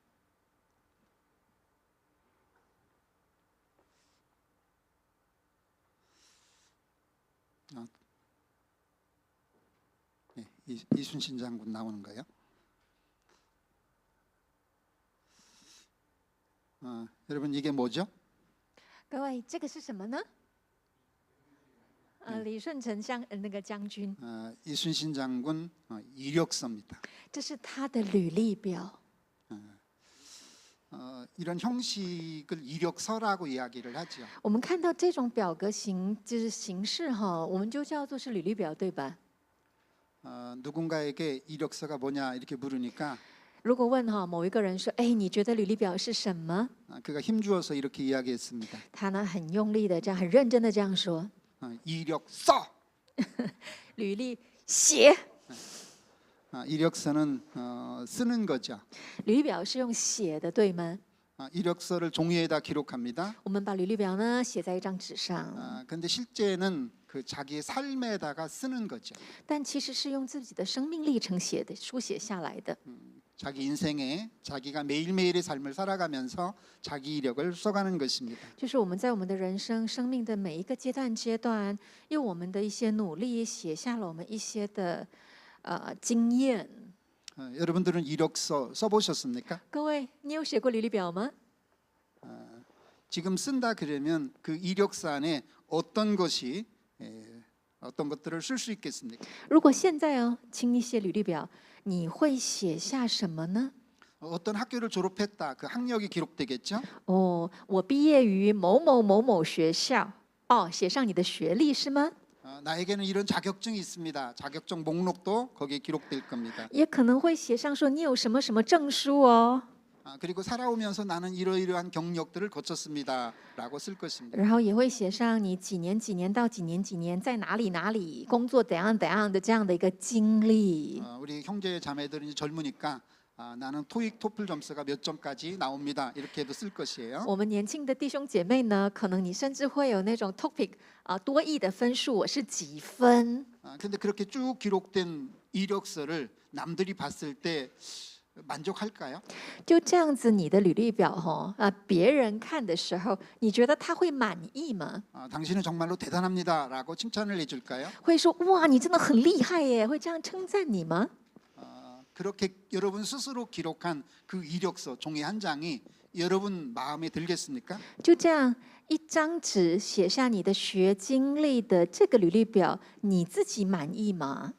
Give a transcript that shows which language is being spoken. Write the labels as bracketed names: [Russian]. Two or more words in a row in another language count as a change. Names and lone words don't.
[Korean] 네, 이순신 장군 나오는 거예요. 여러분 이게 뭐죠? [Chinese] 各位，这个是什么呢？李舜臣那个将军， [Korean] 이순신 장군 이력서입니다. [Chinese] 这是他的履历表。 [Korean] 이런 형식을 이력서라고 이야기를 하죠. [Chinese] 我们看到这种表格形就是形式哈，我们就叫做是履历表，对吧？ [Korean] 누군가에게 이력서가 뭐냐 이렇게 물으니까 [Chinese] 如果问哈某一个人说，哎，你觉得履历表是什么？ [Korean] 그가 힘주어서 이렇게 이야기했습니다. [Chinese] 他呢很用力的这样，很认真的这样说， [Korean] 이력서. [Chinese] 履历写， [Korean] 이력서는 쓰는 거죠. [Chinese] 履历表是用写的，对吗？ [Korean] 이력서를 종이에다 기록합니다. [Chinese] 我们把履历表呢写在一张纸上， [Korean] 근데 실제는 그 자기의 삶에다가 쓰는 거죠. [Chinese] 但其实是用自己的生命历程写的，书写下来的。 [Korean] 자기 인생에 자기가 매일매일의 삶을 살아가면서 자기 이력을 써가는 것입니다. [Chinese] 就是我们在我们的人生、生命的每一个阶段，用我们的一些努力写下了我们一些的经验。 [Korean] 여러분들은 이력서 써보셨습니까? [Chinese] 各位，你有写过履历表吗？ [Korean] 지금 쓴다 그러면 그 이력서 안에 어떤 것이 어떤 것들을 쓸 수 있겠습니까? [Chinese] 如果现在哦，请你写履历表，你会写下什么呢？ [Korean] 어떤 학교를 졸업했다 그 학력이 기록되겠죠? [Chinese] 哦，我毕业于某某某某学校。哦，写上你的学历是吗？ [Korean] 나에게는 이런 자격증이 있습니다. 자격증 목록도 거기에 기록될 겁니다. [Chinese] 也可能会写上说你有什么什么证书哦。 [Korean] 그리고 살아오면서 나는 이러이러한 경력들을 거쳤습니다라고 쓸 것입니다. [Chinese] 然后也会写上你几年几年到几年几年在哪里哪里工作怎样怎样的这样的一个经历。 [Korean] 우리 형제 자매들은 이제 젊으니까 나는 토익 토플 점수가 몇 점까지 나옵니다. 이렇게도 쓸 것이에요. [Chinese] 我们年轻的弟兄姐妹呢，可能你甚至会有那种 TOPIK 多益的分数，我是几分？ [Korean] 근데 그렇게 쭉 기록된 이력서를 남들이 봤을 때 만족할까요? [Chinese] 就这样子，你的履历表别人看的时候，你觉得他会满意吗？ [Korean] 당신은 정말로 대단합니다라고 칭찬을 해줄까요? [Chinese] 会说哇，你真的很厉害耶，会这样称赞你吗？ [Korean] 그렇게 여러분 스스로 기록한 그 이력서 종이 한 장이 여러분 마음에 들겠습니까? [Chinese] 就这样一张纸写下你的学经历的这个履历表，你自己满意吗？